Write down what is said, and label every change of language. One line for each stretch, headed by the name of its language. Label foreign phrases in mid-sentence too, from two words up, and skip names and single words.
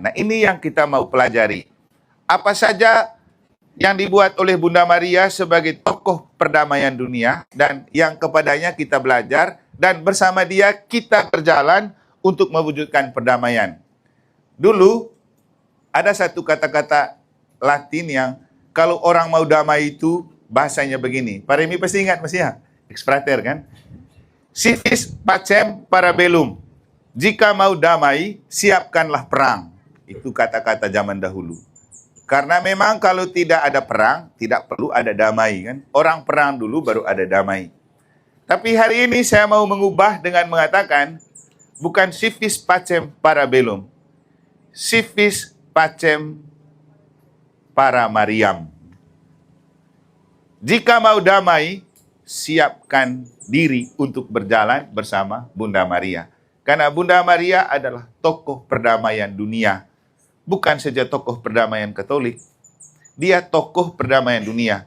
Indonesian: Nah, ini yang kita mau pelajari. Apa saja yang dibuat oleh Bunda Maria sebagai tokoh perdamaian dunia, dan yang kepadanya kita belajar, dan bersama dia kita berjalan untuk mewujudkan perdamaian. Dulu, ada satu kata-kata Latin yang kalau orang mau damai itu bahasanya begini. Pak Remi pasti ingat, Mas ya? Ex-frater kan?
Latin: Si vis pacem para bellum.
Indonesian: Jika mau damai, siapkanlah perang. Itu kata-kata zaman dahulu. Karena memang kalau tidak ada perang, tidak perlu ada damai kan. Orang perang dulu baru ada damai. Tapi hari ini saya mau mengubah dengan mengatakan, bukan
Latin: si vis pacem para bellum. Si vis pacem para Mariam.
Indonesian: Jika mau damai, siapkan diri untuk berjalan bersama Bunda Maria. Karena Bunda Maria adalah tokoh perdamaian dunia. Bukan saja tokoh perdamaian Katolik, dia tokoh perdamaian dunia.